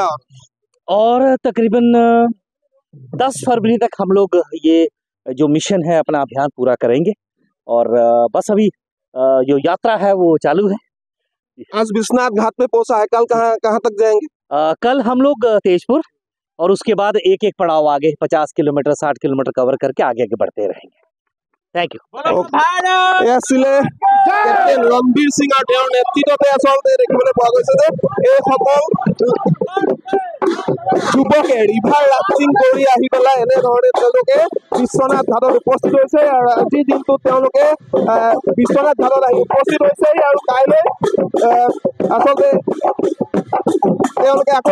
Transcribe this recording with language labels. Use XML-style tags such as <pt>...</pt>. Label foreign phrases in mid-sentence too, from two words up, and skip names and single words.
<hi>और तकरीबन 10 फरवरी तक हम लोग ये जो मिशन है अपना अभियान पूरा करेंगे और बस अभी जो यात्रा है वो चालू है आज विश्वनाथ घाट पे पहुंचा है कल कहाँ तक जाएंगे कल हम लोग तेजपुर और उसके बाद एक एक पड़ाव आगे 50 किलोमीटर 60 किलोमीटर कवर करके आगे आगे बढ़ते रहेंगे</hi> <en>thank you</en> <as>कैप्टन रणबीर सिंह और তেওঁৰ নেতৃত্বতে আচলতে দেখিবলৈ পোৱা গৈছে যে এই সকল যুৱকে</as> <en>river rafting</en> <as>কৰি আহি পেলাই এনেধৰণে তেওঁলোকে বিশ্বনাথ ঘাটত উপস্থিত হৈছে আৰু আজিৰ দিনটোত তেওঁলোকে বিশ্বনাথ ঘাটত আহি উপস্থিত হৈছে আৰু কাইলৈ আচলতে তেওঁলোকে আকৌ</as>